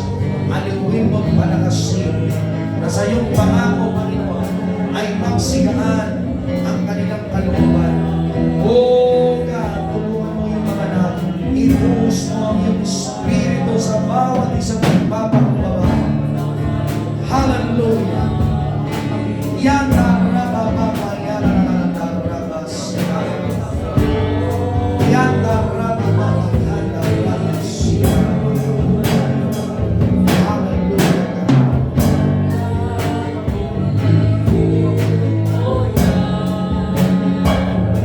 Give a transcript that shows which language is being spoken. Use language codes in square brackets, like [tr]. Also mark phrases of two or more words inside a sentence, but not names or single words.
[tl] Aliwin mo at palakasin na sa iyong pangako, Panginoon, ay magsigaan ang kanilang kalooban. [en] O God, [tl] tulungan mo yung mga natin. Ibuhos mo ang iyong Espiritu sa bawat isang nagpapakumbaba. Hallelujah. Yanda rababa yanda rabas. Yanda rababa yanda rabas. Hallelujah.